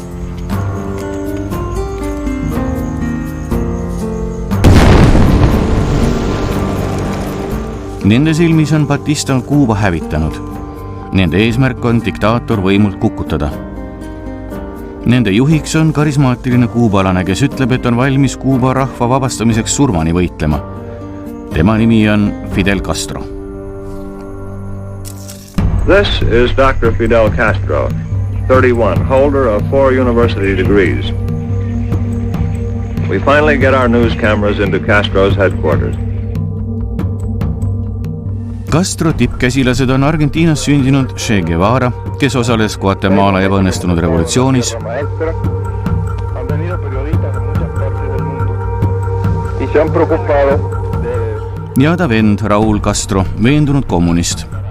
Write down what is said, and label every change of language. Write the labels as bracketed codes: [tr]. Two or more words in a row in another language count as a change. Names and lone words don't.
[et] Nende silmis on Batista Kuuba hävitanud. Nende eesmärk on diktaator võimult kukutada. Nende juhiks on karismaatiline kuubalane, kes ütleb, et on valmis Kuuba rahva vabastamiseks surmani võitlema. Tema nimi on Fidel Castro. [en] This is Dr. Fidel Castro, 31, holder of 4 university degrees. We finally get our news cameras into Castro's headquarters. [et] Castro tippkäsilased on Argentiinas sündinud Seega, kes osales Guatemala ebaõnnestunud revolutsioonis ja ta vend Raul Castro, veendunud kommunist.